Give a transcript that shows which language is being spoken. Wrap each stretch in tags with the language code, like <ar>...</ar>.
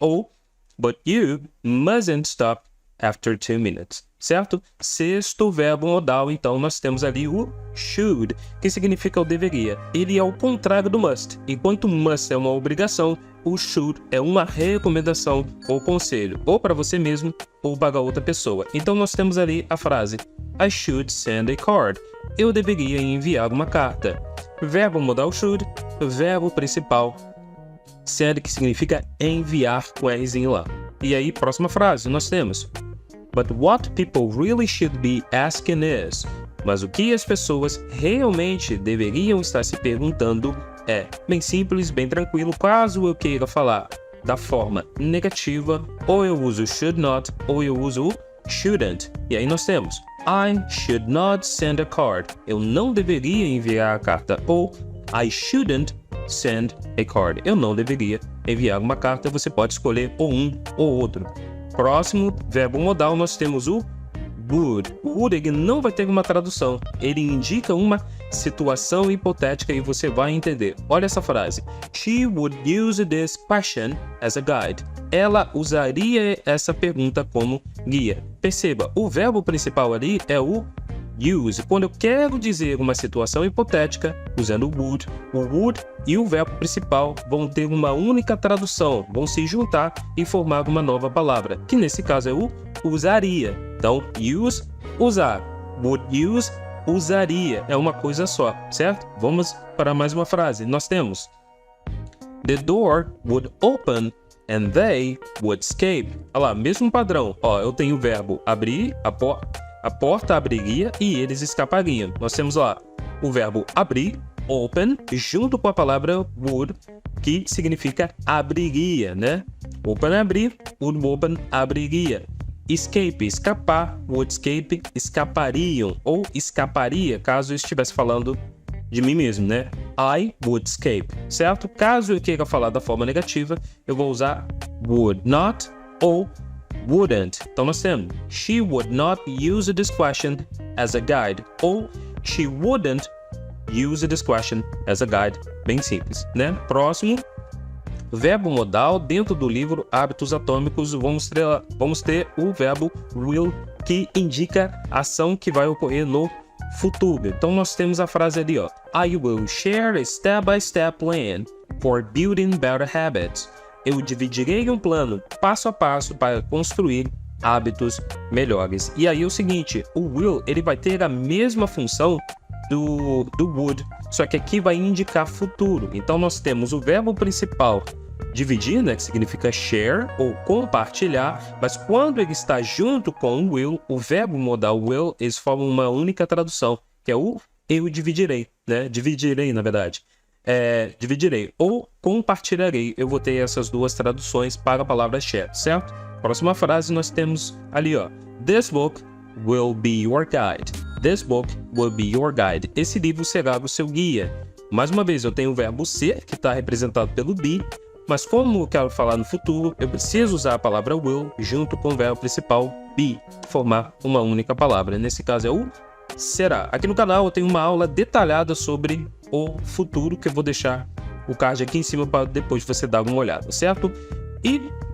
<pt>Ou</pt> <en>but you mustn't stop after 2 minutes,</en> <pt>certo? Sexto verbo modal, então nós temos ali o should, que significa o deveria. Ele é o contrário do must. Enquanto must é uma obrigação, o should é uma recomendação ou conselho, ou para você mesmo, ou para outra pessoa. Então nós temos ali a frase</pt> <en>I should send a card.</en> <pt>Eu deveria enviar uma carta. Verbo modal should, verbo principal send, que significa enviar com Rzinho lá. E aí, próxima frase, nós temos</pt> <en>But what people really should be asking is.</en> <pt>Mas o que as pessoas realmente deveriam estar se perguntando é bem simples, bem tranquilo. Caso eu queira falar da forma negativa, ou eu uso should not, ou eu uso shouldn't. E aí nós temos</pt> <en>I should not send a card.</en> <pt>Eu não deveria enviar a carta. Ou</pt> <en>I shouldn't send a card.</en> <pt>Eu não deveria enviar uma carta. Você pode escolher ou um ou outro. Próximo verbo modal nós temos o would. O would, ele não vai ter uma tradução. Ele indica uma situação hipotética e você vai entender. Olha essa frase.</pt> <en>She would use this question as a guide.</en> <pt>Ela usaria essa pergunta como guia. Perceba, o verbo principal ali é o use. Quando eu quero dizer uma situação hipotética, usando o would e o verbo principal vão ter uma única tradução, vão se juntar e formar uma nova palavra, que nesse caso é o usaria. Então, use, usar. Would use, usaria. É uma coisa só, certo? Vamos para mais uma frase. Nós temos</pt> <en>The door would open and they would escape.</en> <pt>Olha lá, mesmo padrão. Ó, eu tenho o verbo abrir, a porta abriria e eles escapariam. Nós temos lá o verbo abrir, open, junto com a palavra would, que significa abriria, né? Open, abrir, would open, abriria. Escape, escapar, would escape, escapariam, ou escaparia, caso eu estivesse falando de mim mesmo, né?</pt> <en>I would escape,</en> <pt>certo? Caso eu queira falar da forma negativa, eu vou usar would not ou wouldn't. Então nós temos</pt> <en>she would not use this question as a guide,</en> <pt>ou</pt> <en>she wouldn't use this question as a guide.</en> <pt>Bem simples, né? Próximo, verbo modal. Dentro do livro Hábitos Atômicos, vamos ter o verbo will, que indica a ação que vai ocorrer no futuro. Então nós temos a frase ali, ó.</pt> <en>I will share a step-by-step plan for building better habits.</en> <pt>Eu dividirei um plano passo a passo para construir hábitos melhores. E aí é o seguinte, o will, ele vai ter a mesma função do would, só que aqui vai indicar futuro. Então nós temos o verbo principal dividir, né, que significa share ou compartilhar, mas quando ele está junto com o will, o verbo modal will, eles formam uma única tradução, que é o eu dividirei, né? Dividirei, na verdade. Dividirei ou compartilharei. Eu vou ter essas duas traduções para a palavra share, certo? Próxima frase nós temos ali, ó.</pt> <en>This book will be your guide. This book will be your guide.</en> <pt>Esse livro será o seu guia. Mais uma vez, eu tenho o verbo ser, que está representado pelo be, mas como eu quero falar no futuro, eu preciso usar a palavra will junto com o verbo principal be, formar uma única palavra. Nesse caso é o será. Aqui no canal eu tenho uma aula detalhada sobre o futuro, que eu vou deixar o card aqui em cima para depois você dar uma olhada, certo? E</pt>